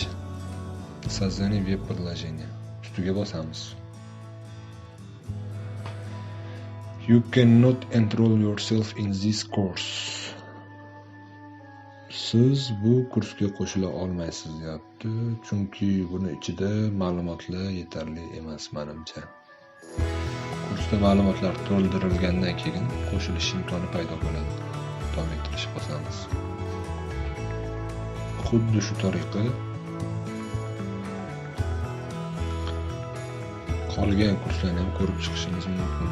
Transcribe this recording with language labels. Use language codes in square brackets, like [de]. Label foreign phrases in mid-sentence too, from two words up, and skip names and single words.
[ru] Создание web-приложения. [uz] Ustiga bosamiz. [en] You cannot enroll yourself in this course. [uz] Siz bu kursga qo'shila olmaysiz deyapti, chunki buni ichida ma'lumotlar yetarli emas menimcha. Kursda ma'lumotlar to'ldirilgandan keyin qo'shilish imkoni paydo bo'ladi. Davom ettirish bosamiz. Xuddi shu tariqa qolgan kurslarni ham ko'rib chiqishimiz mumkin.